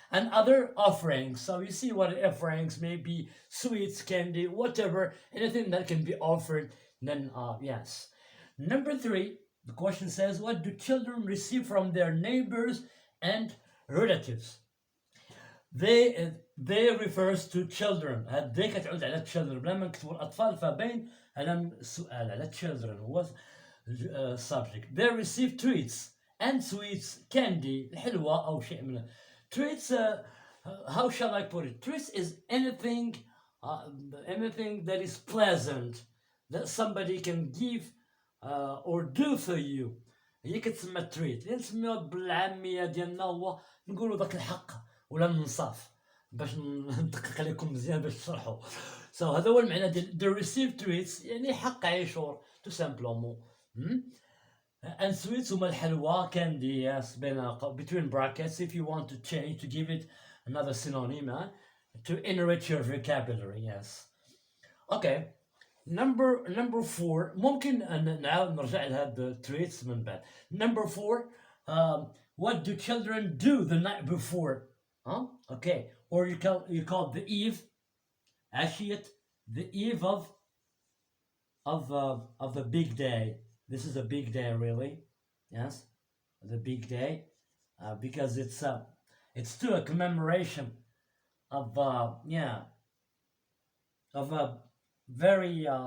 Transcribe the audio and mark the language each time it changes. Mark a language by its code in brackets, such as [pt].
[en] And other offerings. So you see what offerings may be: sweets, candy, whatever, anything that can be offered. Then yes. Number 3, the question says, what do children receive from their neighbors and relatives? They refers to children. [ar] هذه كتعود على children. بلا ما نكتبوا الأطفال فبين على سؤال على children هو subject. [en] They receive treats and sweets, candy, [ar] الحلوى أو شيء من [en] treats. How shall I put it? Treats is anything that is pleasant that somebody can give or do for you. [ar] هي كتسمى treat. نسميوها بالعامية ديالنا هو نقولوا ذاك الحق ولا الانصاف باش ندقق عليكم مزيان باش تشرحوا. So هذا هو المعنى ديال [en] the receive treats [ar] يعني حق عيشور [fr] tout simplement. [en] and sweets [ar] هما الحلوى [en] candy, yes, between brackets if you want to change to give it another synonym to enrich your vocabulary. Yes. Okay. [ar] Number 4 ممكن نعاود نرجع لهاد treats من بعد. [en] Number 4, what do children do the night before? Okay, or you call the eve, عشية, the eve of the big day. This is a big day, really. Yes, the big day, because it's to a commemoration of of a very